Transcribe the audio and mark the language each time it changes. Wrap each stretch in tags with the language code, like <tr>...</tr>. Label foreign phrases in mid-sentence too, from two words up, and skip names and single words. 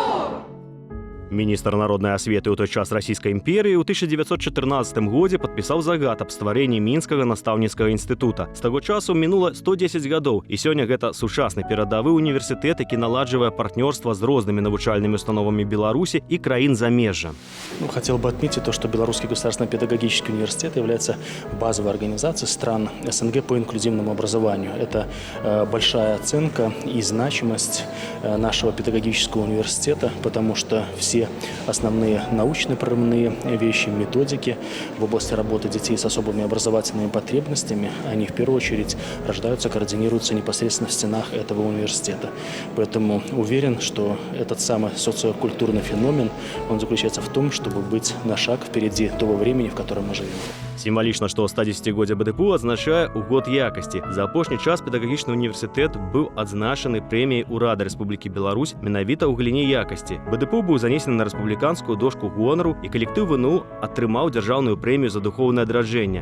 <be>Міністр народнай асветы ў той час Расійскай імперыі ў 1914 годзе падпісаў загад аб стварэнні мінскага настаўніцкага інстытута. З таго часу мінула 110 гадоў, і сёння гэта сучасны перадавы універсітэт, які наладжвае партнёрства з рознымі навучальнымі установамі Беларусі и краін замежжа.</be> <ru>Хотел бы отметить то, что Белорусский государственный педагогический университет является базовой организацией стран СНГ по инклюзивному образованию. Это большая оценка и значимость нашего педагогического университета, потому что все основные научные прорывные вещи, методики в области работы детей с особыми образовательными потребностями, они в первую очередь рождаются, координируются непосредственно в стенах этого университета. Поэтому уверен, что этот самый социокультурный феномен, он заключается в том, чтобы быть на шаг впереди того времени, в котором мы живем.</ru> <be>Сімвалічна, што 110годдзе БДПУ адзначае ў год якасці. За апошні час педагагічны універсітэт быў адзначаны прэміяй Урада Рэспублікі Беларусь менавіта ў галіне якасці. БДПУ быў занесены на рэспубліканскую дошку гонару, і калектыў ВНУ атрымаў дзяржаўную прэмію за духоўнае адраджэнне.</be>